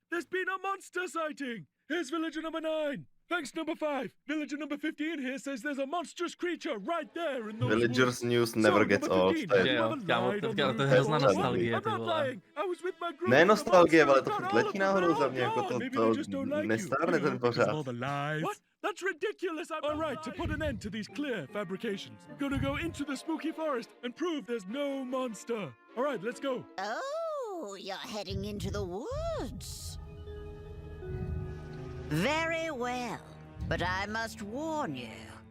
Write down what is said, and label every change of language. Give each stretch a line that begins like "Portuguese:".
English: There's been a monster sighting. Here's villager number 9. Thanks, number 5. Villager number 15 here says there's a monstrous creature right there in those Villagers news never gets old.
Czech: To je hrozná nostalgie, ty vole. Ne nostalgie, ale to furt letí náhodou za mě, jako to nestárne ten pořád.
English: What? That's ridiculous! All right, to put an end to these clear fabrications, we're gonna go into the spooky forest and prove there's no monster. All right, let's go. Oh, you're heading into the woods. Very well, but I must warn you.